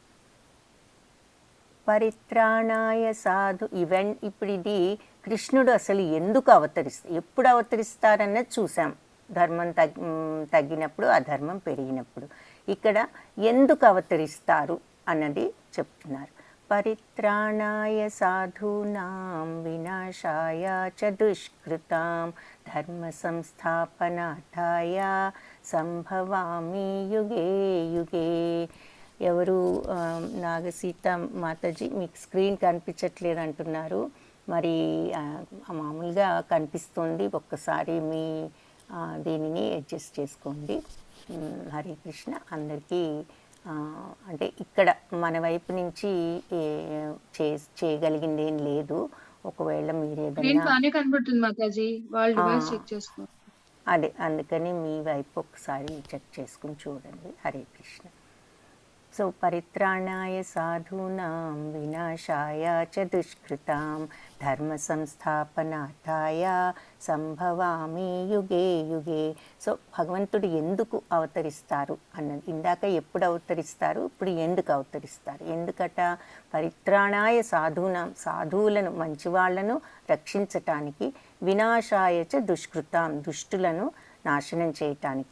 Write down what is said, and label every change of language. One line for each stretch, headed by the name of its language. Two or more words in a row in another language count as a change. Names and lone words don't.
Sanskrit: పరిత్రాణాయ సాధు
Telugu: ఇప్పుడు ఇది కృష్ణుడు అసలు ఎందుకు ఎప్పుడు అవతరిస్తారన్నది చూసాం. ధర్మం తగ్గినప్పుడు, అధర్మం పెరిగినప్పుడు. ఇక్కడ ఎందుకు అవతరిస్తారు అన్నది చెప్తున్నారు.
Sanskrit: పరిత్రాణాయ సాధూనాం వినాశాయ చ దుష్కృతాం ధర్మ సంస్థాపనార్థాయ సంభవామి యుగే యుగే.
Telugu: ఎవరు నాగసీత మాతాజీ, మీకు స్క్రీన్ కనిపించట్లేదు అంటున్నారు. మరి మామూలుగా కనిపిస్తుంది, ఒక్కసారి మీ దీనిని అడ్జస్ట్ చేసుకోండి. హరే కృష్ణ. అందరికీ అంటే ఇక్కడ మన వైపు నుంచి చేయగలిగింది ఏం లేదు. ఒకవేళ మీరు ఏదైనా అదే అందుకని మీ వైపు ఒకసారి చెక్ చేసుకుని చూడండి. హరే కృష్ణ.
Sanskrit: సో పరిత్రాణాయ సాధూనాం వినాశాయ చ దుష్కృతాం ధర్మ సంస్థాపనార్థాయ సంభవామి యుగే యుగే.
Telugu: సో భగవంతుడు ఎందుకు అవతరిస్తారు అన్నది, ఇందాక ఎప్పుడు అవతరిస్తారు, ఇప్పుడు ఎందుకు అవతరిస్తారు. ఎందుకట?
Sanskrit: పరిత్రాణాయ సాధూనాం,
Telugu: సాధువులను మంచివాళ్లను రక్షించటానికి,
Sanskrit: వినాశాయ చ దుష్కృతాం,
Telugu: దుష్టులను నాశనం చేయటానికి,